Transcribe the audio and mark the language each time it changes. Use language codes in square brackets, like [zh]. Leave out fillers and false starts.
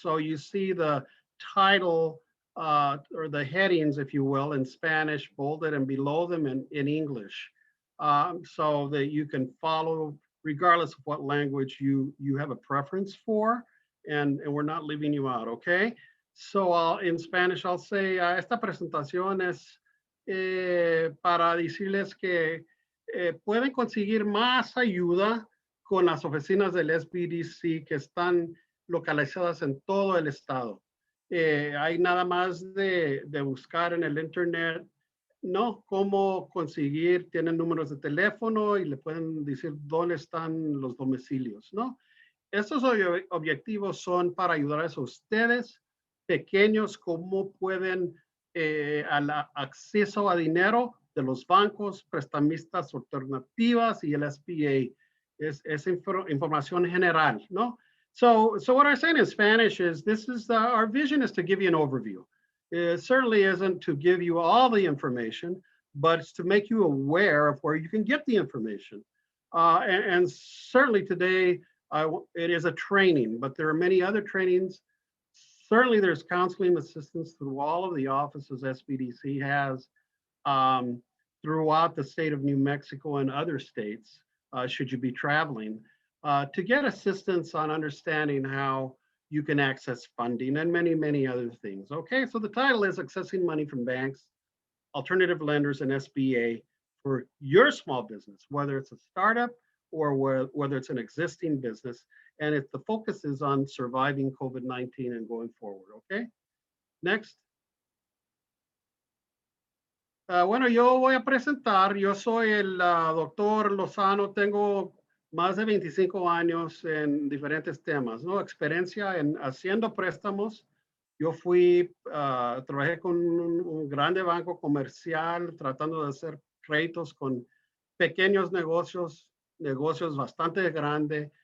[en] So you see the title or the headings, if you will, in Spanish, bolded, and below them in English, so that you can follow regardless of what language you have a preference for, and we're not leaving you out, okay? So in Spanish, I'll say, [es] esta presentación es para decirles que pueden conseguir más ayuda con las oficinas del SBDC que están localizadas en todo el estado. Hay nada más de buscar en el internet, ¿no? Cómo conseguir, tienen números de teléfono y le pueden decir dónde están los domicilios, ¿no? Estos objetivos son para ayudarles a ustedes, pequeños, cómo pueden al acceso a dinero de los bancos, prestamistas alternativas y el SBA. Es información general, ¿no? [en] So what I'm saying in Spanish is this is our vision is to give you an overview. It certainly isn't to give you all the information, but it's to make you aware of where you can get the information. And certainly today, it is a training, but there are many other trainings. Certainly there's counseling assistance through all of the offices SBDC has throughout the state of New Mexico and other states, should you be traveling, to get assistance on understanding how you can access funding and many, many other things. Okay, so the title is Accessing Money from Banks, Alternative Lenders, and SBA for your small business, whether it's a startup or whether it's an existing business. And the focus is on surviving COVID-19 and going forward, okay? Next. [es] Bueno, yo voy a presentar, yo soy el doctor Lozano, tengo más de 25 años en diferentes temas, ¿no? Experiencia en haciendo préstamos. Yo trabajé con un grande banco comercial tratando de hacer créditos con pequeños negocios bastante grandes.